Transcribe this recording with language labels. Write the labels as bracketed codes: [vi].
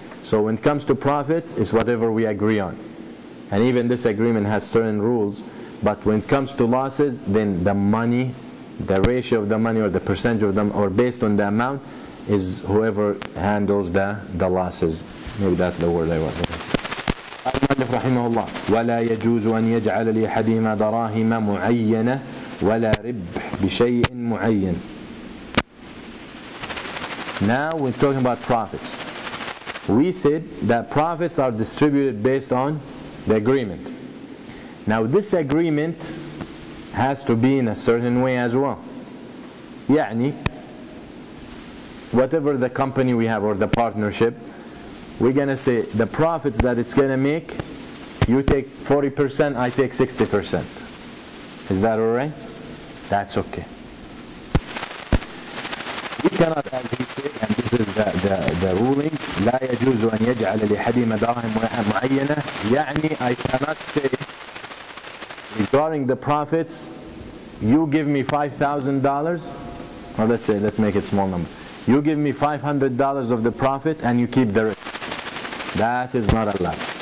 [en] So when it comes to profits, it's whatever we agree on. And even this agreement has certain rules. But when it comes to losses, then the money, the ratio of the money or the percentage of them, or based on the amount, is whoever handles the losses. Maybe that's the word I want. [ar] المؤلف رحمه الله ولا يجوز أن يجعل لأحدهما دراهم معينة ولا ربح بشيء معين. [en] Now we're talking about profits. We said that profits are distributed based on the agreement. Now this agreement has to be in a certain way as well. يعني whatever the company we have or the partnership, we're going to say the profits that it's going to make, you take 40%, I take 60%. Is that alright? That's okay. We cannot, as he said, and this this is the rulings. [ar] لا يجوز أن يجعل لأحدهما دراهم معينة. [en] يعني I cannot say regarding the profits, you give me $5,000, or let's make it small number. You give me $500 of the profit and you keep the rest. That is not allowed.